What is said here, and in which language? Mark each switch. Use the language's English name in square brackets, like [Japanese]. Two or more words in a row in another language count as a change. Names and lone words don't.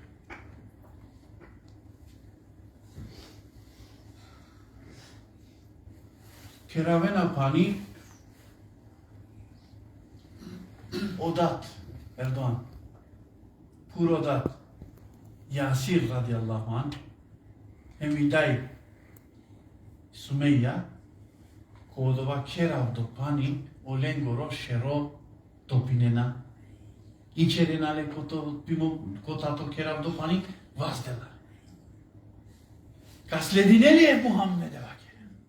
[Romany] Керавена пани одат Ердоан, пуродат Јасир [Arabic] رضي الله عنه, [Romany] емидај Сумеја, кодова керав до пани, оленгоро шеро топинена, и черенале котато керав до пани, ваздела. Ка слединели е Мухаммедева керен.